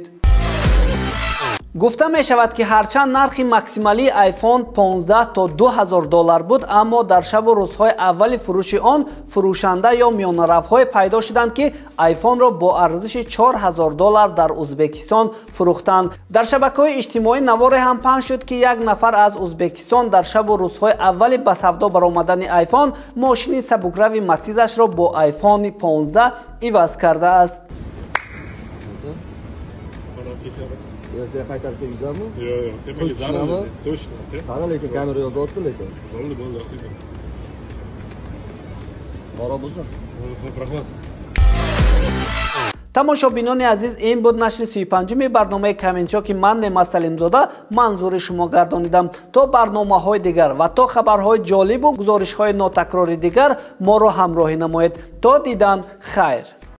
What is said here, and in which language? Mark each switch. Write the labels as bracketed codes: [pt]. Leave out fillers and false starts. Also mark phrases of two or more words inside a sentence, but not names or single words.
[tg] гуфта мешавад ки ҳарчанд нархи максималии iPhone 15 то $2000 буд, аммо дар шабу рӯзҳои аввали фурӯши он фурӯшанда ё миёнаравҳое пайдо шуданд ки iPhone-ро бо арзиши $4000 дар Узбекистон фурӯхтанд. Дар шабакаҳои иҷтимоӣ наворе ҳам пахш шуд ки як нафар аз Узбекистон дар шабу рӯзҳои аввали ба савдо баромадани iPhone мошини сабукрави Матизашро бо iPhone 15 иваз кардааст. [uz] Ertaga qaytarib kelgizammi? Yo'q, zarar точно. Qara, lekin kamera yozyapti lekin. Bo'ldi. Qora bo'lsin. Rahmat. [tg] тамошобинони азиз, ин буд нашри 35-ми барномаи Каменчоки ман Неъмат Салимзода манзури шумо гардонидам. То барномаҳои дигар ва то хабарҳои ҷолибу гузоришҳои нотакрори дигар моро ҳамроҳӣ намоед. То дидан хайр.